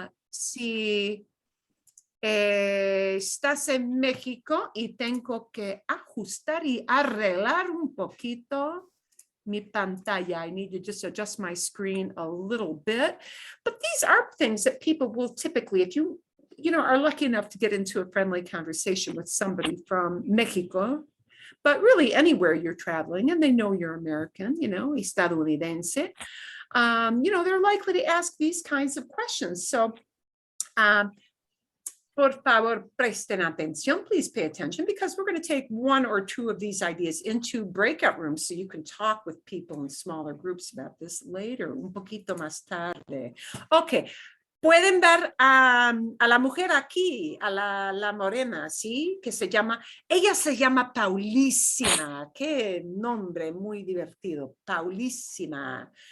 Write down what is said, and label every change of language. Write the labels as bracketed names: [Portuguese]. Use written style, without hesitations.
[Spanish] Si estás en México y tengo que ajustar y arreglar un poquito mi pantalla. [English] I need to just adjust my screen a little bit. But these are things that people will typically, if you are lucky enough to get into a friendly conversation with somebody from Mexico, but really anywhere you're traveling and they know you're American, estadounidense, they're likely to ask these kinds of questions. [Spanish] So, por favor, presten atención. [English] Please pay attention because we're going to take one or two of these ideas into breakout rooms so you can talk with people in smaller groups about this later, [Spanish] un poquito más tarde. [English] Okay. [Spanish] Pueden ver a la mujer aquí, a la morena, ¿sí? Ella se llama Paulísima. Qué nombre muy divertido, Paulísima.